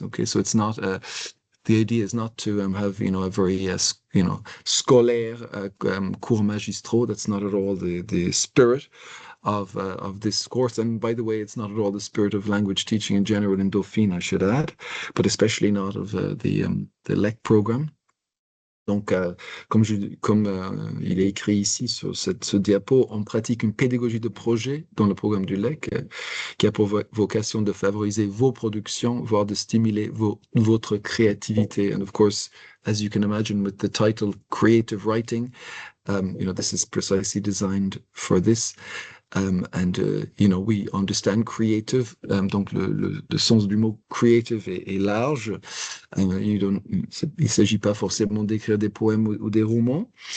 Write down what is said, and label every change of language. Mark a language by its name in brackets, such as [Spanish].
[English] Okay, so it's not the idea is not to have a very [French] scolaire cours magistraux. [English] That's not at all the spirit of this course. And by the way, it's not at all the spirit of language teaching in general in Dauphine, I should add, but especially not of the LEC program. [French] Donc, comme il est écrit ici sur ce diapo, on pratique une pédagogie de projet dans le programme du LEC qui a pour vocation de favoriser vos productions, voire de stimuler votre créativité. [English] And of course, as you can imagine, with the title Creative Writing, this is precisely designed for this. We understand creative. [French] Donc, le sens du mot creative est large. Il ne s'agit pas forcément d'écrire des poèmes ou des romans.